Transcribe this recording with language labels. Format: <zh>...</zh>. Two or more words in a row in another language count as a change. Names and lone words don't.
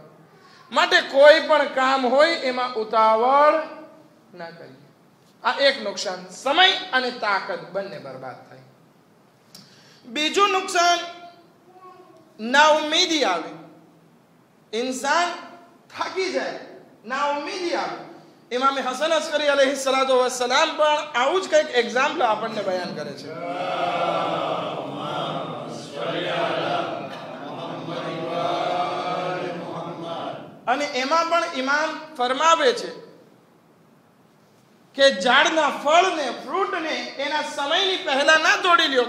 <gu>માટે કોઈ પણ કામ હોય એમાં ઉતાવળ ના કરીએ. આ એક નુકસાન, સમય અને તાકાત બંને બરબાદ થાય. બીજું નુકસાન, નાઉમીદી આવે. ઇન્સાન થાકી જાય, નાઉમીદી આવે. ઇમામ હસન અસ્કરી</gu> <ar>عليه الصلاة والسلام</ar> <gu>પણ આવું જ કંઈક એક્ઝામ્પલ આપણને બયાન કરે છે. અને એમાં પણ ઇમામ ફરમાવે છે કે ઝાડના ફળને, ફ્રૂટને એના સમયની પહેલા ના તોડી લ્યો.</gu>